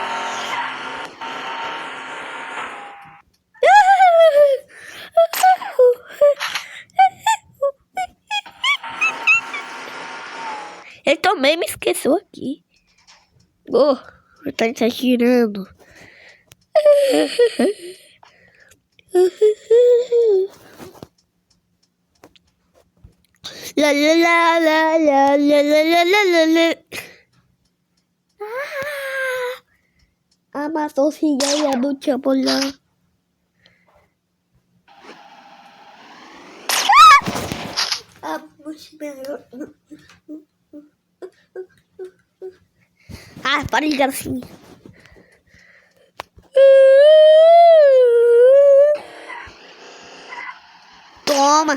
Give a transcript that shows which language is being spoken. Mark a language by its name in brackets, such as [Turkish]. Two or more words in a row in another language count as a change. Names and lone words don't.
[Portuguese] Ele também me esqueceu aqui. Oh, ele tá exagerando. La la la la la la la la la la. Amassou cigarra do tchabolã. Ah, para de ligar assim. Toma.